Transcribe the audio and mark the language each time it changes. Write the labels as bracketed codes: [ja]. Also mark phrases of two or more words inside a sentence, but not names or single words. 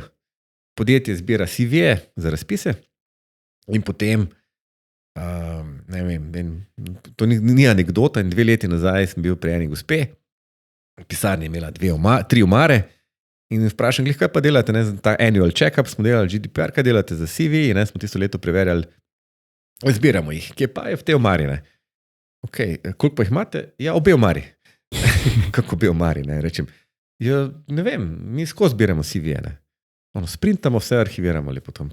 [sl] Podjetje zbira CV-je za razpise in potem, to ni anekdota, in 2 leti nazaj sem bil pri eni gospe, v pisarni je imela 3 omare in vprašam, kaj pa delate, ta [en] annual check-up [sl] smo delali, GDPR, kaj delate za CV, in smo tisto leto preverjali, zbiramo jih, kje pa je v te omari. Ok, koliko pa jih imate? Ja, obe omari. Kako obe omari, rečem. Ja, ne vem, mi skozi zbiramo CV-je, sprintamo, vse arhiviramo lepo tam.